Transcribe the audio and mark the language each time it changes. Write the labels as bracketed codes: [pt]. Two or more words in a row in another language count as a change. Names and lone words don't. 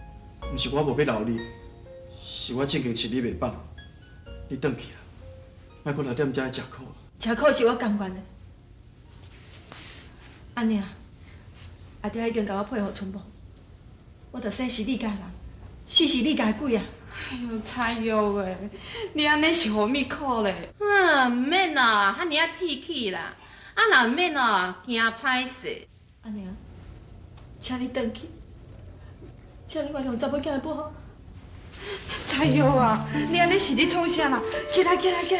[nan] 毋是我无要留你，是我正经饲你袂饱。你转去啦，莫搁留踮遮食苦。吃苦是我甘愿的。阿娘，阿爹已经甲我配合春宝，我着生是你家人，死是你家鬼啊！哎呦，菜玉诶，你安尼是何物苦咧？毋免啦，遐尔啊铁气啦，啊若毋免哦，惊歹势。阿娘，请你转去，请你原谅查某囝的不好。菜油啊，你安尼是咧创啥啦？起来起来起来！